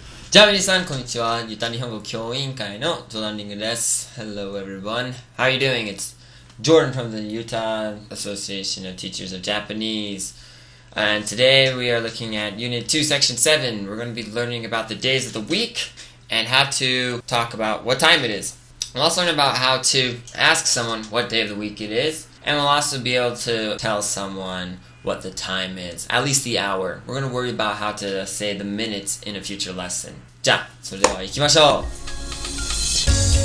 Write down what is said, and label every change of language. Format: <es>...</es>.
<ja>じゃあ皆さん、こんにちは。ユタ日本語教員会のジョーダンリングです。</ja> <en>Hello everyone. How are you doing? It's Jordan from the Utah Association of Teachers of Japanese. And today we are looking at Unit 2, Section 7. We're going to be learning about the days of the week and how to talk about what time it is. We'll also learn about how to ask someone what day of the week it is. And we'll also be able to tell someone what the time is, at least the hour. We're going to worry about how to say the minutes in a future lesson.</en> <ja>じゃあ、それでは行きましょう。</ja>